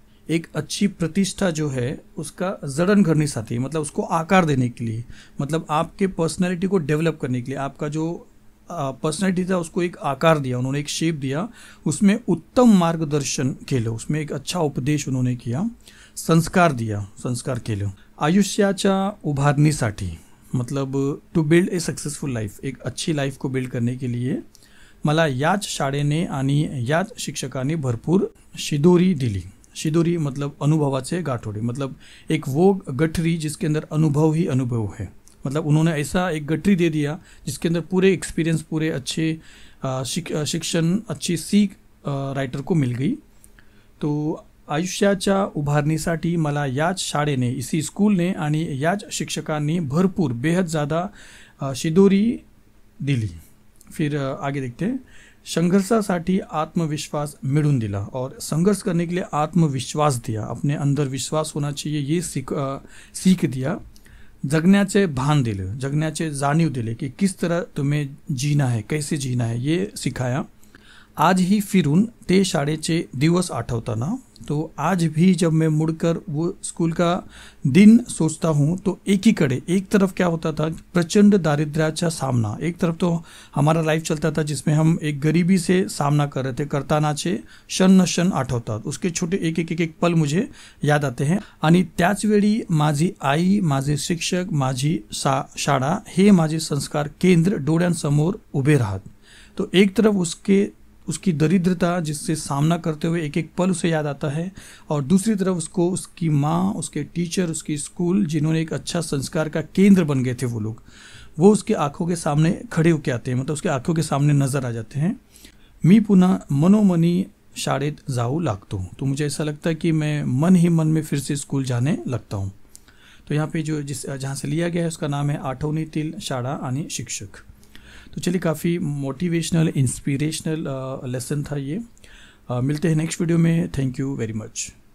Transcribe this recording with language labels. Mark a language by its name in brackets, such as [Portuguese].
[Hindi] एक अच्छी प्रतिष्ठा जो है उसका जड़न करने साथी, मतलब उसको आकार देने के लिए, मतलब आपके पर्सनैलिटी को डेवलप करने के लिए, आपका जो पर्सनैलिटी था उसको एक आकार दिया, उन्होंने एक शेप दिया, उसमें [Marathi] उत्तम मार्गदर्शन केलं, [Hindi] उसमें एक अच्छा उपदेश उन्होंने किया, संस्कार दिया, संस्कार केलं. [Marathi] आयुष्याच्या उभारणीसाठी, [Hindi] मतलब [English] to build a successful life, [Hindi] एक अच्छी लाइफ को बिल्ड करने के लिए [Marathi] मला याच शाळेने आणि याच शिक्षकांनी भरपूर शिदोरी दिली. [Hindi] शिदोरी मतलब [Marathi] अनुभवाचे गाठोडे, [Hindi] मतलब एक वो गठरी जिसके अंदर अनुभव ही अनुभव है. मतलब उन्होंने ऐसा एक गठरी दे दिया जिसके अंदर पूरे एक्सपीरियंस, पूरे अच्छे शिक्षण, अच्छी सीख राइटर को मिल गई. [Marathi] तो आयुष्याच्या उभारणीसाठी मला याच शाळेने, [Hindi] इसी स्कूलने [Marathi] आणि याच शिक्षकांनी भरपूर, [Hindi] बेहद ज़्यादा [Marathi] शिदोरी दिली. [Hindi] फिर आगे देखते हैं. [Marathi] संघर्षासाठी आत्मविश्वास मिळून दिला, [Hindi] और संघर्ष करने के लिए आत्मविश्वास दिया, अपने अंदर विश्वास होना चाहिए, ये सीख दिया. [Marathi] जगण्याचे भान दिले, जगण्याचे जाणीव दिले [Hindi] कि किस तरह तुम्हें जीना है, कैसे जीना है, ये सिखाया. [Marathi] आज ही फिरून ते शाळेचे दिवस आठवताना, [Hindi] तो आज भी जब मैं मुड़कर वो स्कूल का दिन सोचता हूँ, तो एक तरफ क्या होता था, [Marathi] प्रचंड दारिद्र्याचा सामना, [Hindi] एक तरफ तो हमारा लाइफ चलता था जिसमें हम एक गरीबी से सामना कर रहे थे, [Marathi] करतानाचे क्षण क्षण आठवतात, [Hindi] उसके छोटे एक पल मुझे याद आते हैं. [Marathi] आणि त्याच वेळी माझी आई, माझे शिक्षक, माझी शाळा हे माझे संस्कार केंद्र डोळ्यांसमोर उभे राहत. [Hindi] तो एक तरफ उसकी दरिद्रता जिससे सामना करते हुए एक पल उसे याद आता है, और दूसरी तरफ उसको उसकी माँ, उसके टीचर, उसकी स्कूल, जिन्होंने एक अच्छा संस्कार का केंद्र बन गए थे वो लोग, वो उसके आंखों के सामने खड़े होके आते हैं, मतलब उसके आंखों के सामने नजर आ जाते हैं. [Marathi] मी पुन्हा मनोमनी शाळेत जाऊ लागतो. [Hindi] तो मुझे ऐसा लगता है कि मैं मन ही मन में फिर से स्कूल जाने लगता हूँ. तो यहाँ पे जहाँ से लिया गया है उसका नाम है आठवणीतील शाळा आणि शिक्षक. तो चलिए, काफ़ी मोटिवेशनल, इंस्पिरेशनल लेसन था ये. मिलते हैं नेक्स्ट वीडियो में. [English] Thank you very much.